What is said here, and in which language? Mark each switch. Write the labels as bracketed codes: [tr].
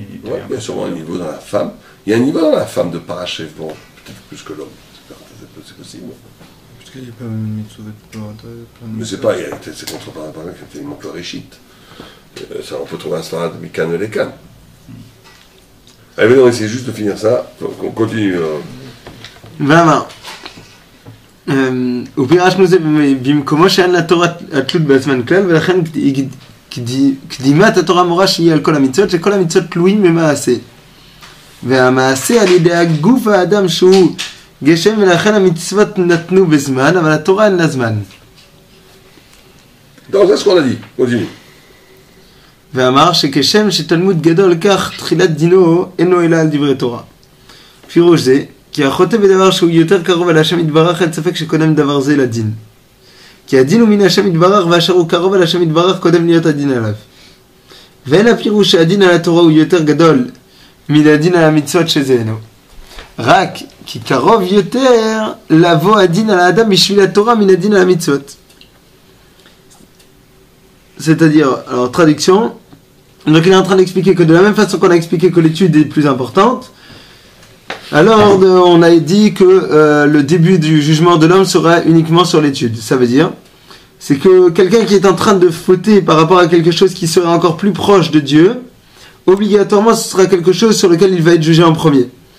[fr] Ouais, il y a sûrement un niveau dans la femme. Il y a un niveau dans la femme de parachèvement, peut-être plus que l'homme. C'est possible. Parce qu'il n'y a pas même une mitzvah de Mais c'est pas, c'est contre par exemple quand il manque le réchit. Ça, on peut trouver un sfarad de Mikan et les Kan. Allez, on essaie juste de finir ça. Donc on continue. Vraiment. [he] ופירשנו זה במקומו שאין לתורה התלות בעצמן כלל, ולכן קדימת התורה מורה שיהיה על כל המצוות, שכל המצוות תלויים במעשה. והמעשה על ידי הגוף האדם שהוא גשם, ולכן המצוות נתנו בזמן, אבל התורה אין לה זמן. [fr] Donc c'est ce qu'on a dit. Continue. [he] ואמר שכשם שתלמוד גדול כך תחילת דינו אינו אלא על דברי תורה. פירוש זה כי החוטא בדבר שהוא יותר קרוב אל השם יתברך, אין ספק שקודם דבר זה לדין. כי הדין הוא מן השם יתברך, ואשר הוא קרוב אל השם יתברך קודם להיות הדין עליו. ואין הפירוש שהדין על התורה הוא יותר גדול מן הדין על המצוות שזה אינו. רק כי קרוב יותר לבוא הדין על האדם בשביל התורה מן הדין על המצוות. [fr] C'est-à-dire, alors traduction, donc il est en train d'expliquer que de la même façon qu'on a expliqué que l'étude est plus importante, alors on a dit que le début du jugement de l'homme sera uniquement sur l'étude. Ça veut dire, c'est que quelqu'un qui est en train de fauter par rapport à quelque chose qui serait encore plus proche de Dieu, obligatoirement ce sera quelque chose sur lequel il va être jugé en premier.